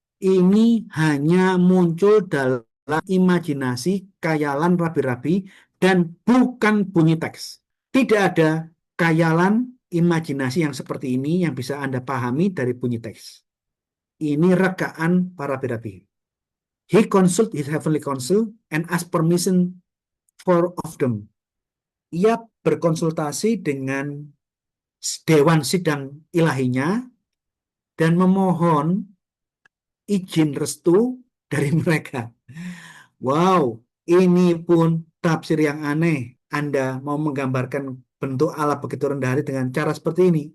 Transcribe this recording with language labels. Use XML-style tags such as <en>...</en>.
<id>Ini hanya muncul dalam imajinasi, khayalan rabi-rabi, dan bukan bunyi teks. Tidak ada khayalan imajinasi yang seperti ini yang bisa Anda pahami dari bunyi teks. Ini rekaan para rabi-rabi.</id> <en>He consult his heavenly council and ask permission for of them.</en> <id>Ia berkonsultasi dengan dewan sidang ilahinya dan memohon izin restu dari mereka. Wow, ini pun tafsir yang aneh. Anda mau menggambarkan bentuk Allah begitu rendah hati dengan cara seperti ini.</id>